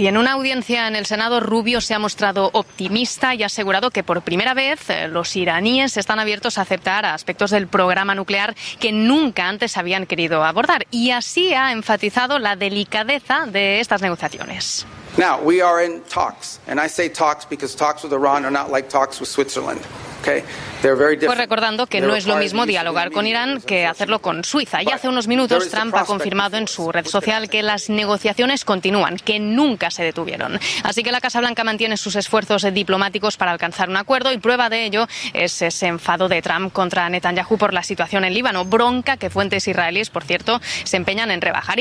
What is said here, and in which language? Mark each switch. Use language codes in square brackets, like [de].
[es] Y en una audiencia en el Senado, Rubio se ha mostrado optimista y ha asegurado que por primera vez los iraníes están abiertos a aceptar aspectos del programa nuclear que nunca antes habían querido abordar. Y así ha enfatizado la delicadeza de estas negociaciones. [en] Now we are in talks, and I say talks because talks with Iran are not like talks with Switzerland. Okay, they're very different. [es] Pues recordando que no es lo mismo dialogar con Irán que hacerlo con Suiza. Y hace unos minutos Trump ha confirmado en su red social que las negociaciones continúan, que nunca se detuvieron. Así que la Casa Blanca mantiene sus esfuerzos diplomáticos para alcanzar un acuerdo y prueba de ello es ese enfado de Trump contra Netanyahu por la situación en Líbano, bronca que fuentes israelíes, por cierto, se empeñan en rebajar.